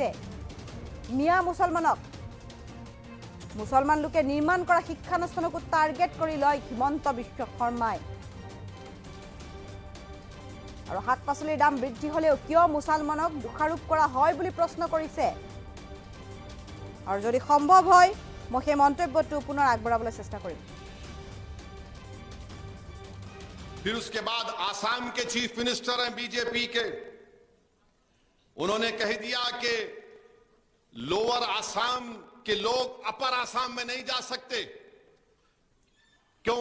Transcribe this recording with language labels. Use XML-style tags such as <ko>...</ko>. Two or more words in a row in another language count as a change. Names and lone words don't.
<as>মিয়া মুছলমান লোকে নিৰ্মাণ কৰা শিক্ষানুষ্ঠানকো টাৰ্গেট কৰি লয় হিমন্ত বিশ্ব শৰ্মাই। আৰু শাক পাচলিৰ দাম বৃদ্ধি হলেও কিয় মুছলমানক দোষাৰোপ কৰা হয় বুলি প্ৰশ্ন কৰিছে। আৰু যদি সম্ভৱ হয় মই সেই মন্তব্যটো পুনৰ আগবঢ়াবলৈ চেষ্টা কৰিম।</as> <hi>फिर उसके बाद आसाम के</hi> <en>chief minister</en> <hi>हैं बीजेपी के, उन्होंने कह दिया कि लोअर आसाम के लोग अपर आसाम में नहीं जा सकते। क्यों?</hi>